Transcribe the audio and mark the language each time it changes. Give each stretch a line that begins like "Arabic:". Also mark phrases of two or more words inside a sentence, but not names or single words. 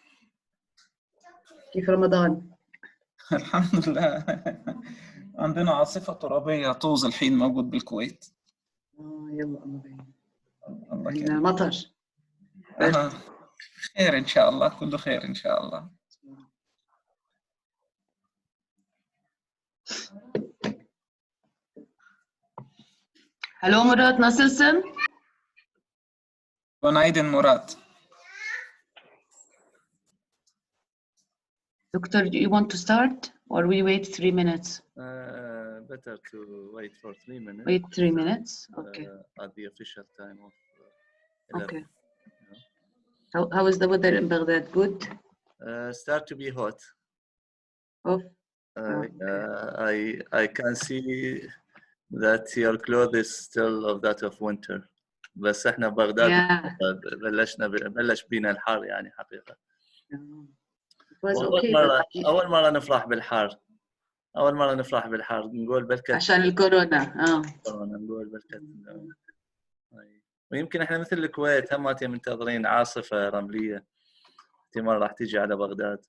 Arabic: كيف رمضان؟ الحمد لله. عندنا عاصفة ترابية طوز الحين موجود بالكويت. يلا الله يبين. الله عندنا كريم. مطر. خير إن شاء الله، كله خير إن شاء الله.
Turkish: Hello Murat, nasılsın? Günaydın Murat.
English: Doctor, do you want to start or we wait 3 minutes? Better to wait for 3 minutes. Wait 3 minutes, okay. At the official time of 11. Okay. How is the weather in Baghdad? Good? Start to be hot. Oh. I can see that your clothes is still of that of winter.
Arabic: بس احنا بغداد بلش بينا الحر يعني حقيقة. أول مرة نفرح بالحر. أول مرة نفرح بالحر، نقول بركة عشان الكورونا. كورونا، نقول بركة. ويمكن احنا مثل الكويت هماتي منتظرين عاصفة رملية احتمال راح تيجي على بغداد.